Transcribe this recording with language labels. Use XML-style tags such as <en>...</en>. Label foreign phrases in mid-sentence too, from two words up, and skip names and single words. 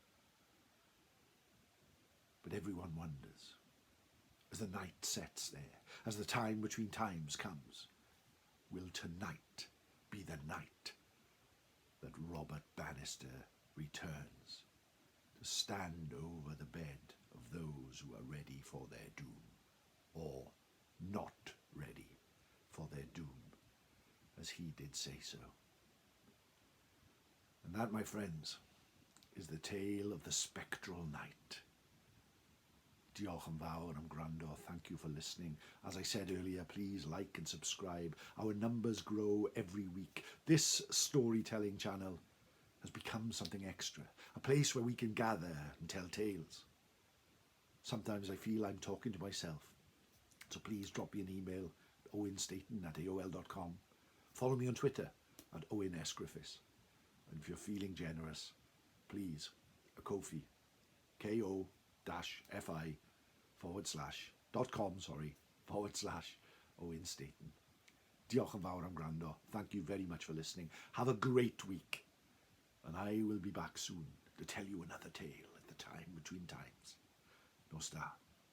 <en>But everyone wonders, as the night sets there, as the time between times comes, will tonight be the night that Robert Bannister returns to stand over the bed of those who are ready for their doom, or not ready for their doom, as he did say so. And that, my friends, is the tale of the Spectral Knight.</en> <cy>Diolch yn fawr am gwrando.</cy> <en>Thank you for listening. As I said earlier, please like and subscribe. Our numbers grow every week. This storytelling channel has become something extra, a place where we can gather and tell tales. Sometimes I feel I'm talking to myself. So please drop me an email, owenstaton@aol.com. Follow me on Twitter at Owen S. Griffiths. And if you're feeling generous, please, a Ko-fi, ko-fi.com/Owen Staton.</en> <cy>Diolch yn fawr am gwrando.</cy> <en>Thank you very much for listening. Have a great week. And I will be back soon to tell you another tale at the time between times.</en> <cy>Nos da.</cy>